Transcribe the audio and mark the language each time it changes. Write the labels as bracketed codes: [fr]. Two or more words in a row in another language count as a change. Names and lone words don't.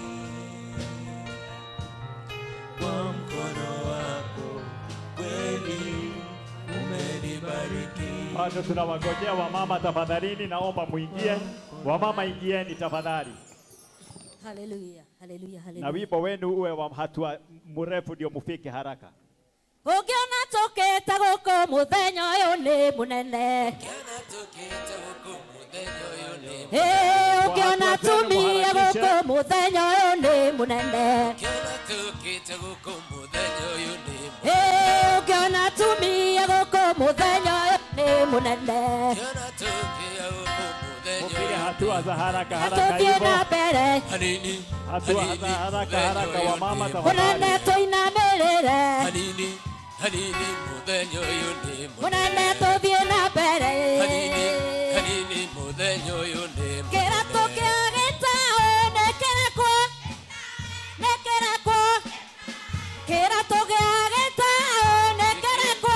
[sw] Kwa mkono wako kweli umenibariki. Bado tunawangojea wamama tafadhalini, naomba muingie. Wamama ingieni tafadhali. Haleluya, haleluya, Na haleluya. wimbo wenu uwe wa hatua mrefu ndio mufike haraka. [ki] Ũngĩona tũkĩte gũkũ mũthenya ũyũ nĩ mũnene. Ũngĩona tumia gũkũ mũthenya ũyũ nĩ mũnene. Ũngĩona tumia gũkũ mũthenya ũyũ nĩ mũnene. [sw] Mupige hatua za haraka haraka [ki] Tũthiĩ na [sw] hivyo. [ki] mbere. [sw] Hatua za haraka haraka wamama tafadhali. [ki] Mũnene tũinamĩrĩre. Mũnene tũthiĩ na mbere. Kĩratũ kĩa gĩtaũ nĩ kĩrakwo. Nĩ kĩrakwo. Kĩratũ gĩa gĩtaũ nĩ kĩrakwo.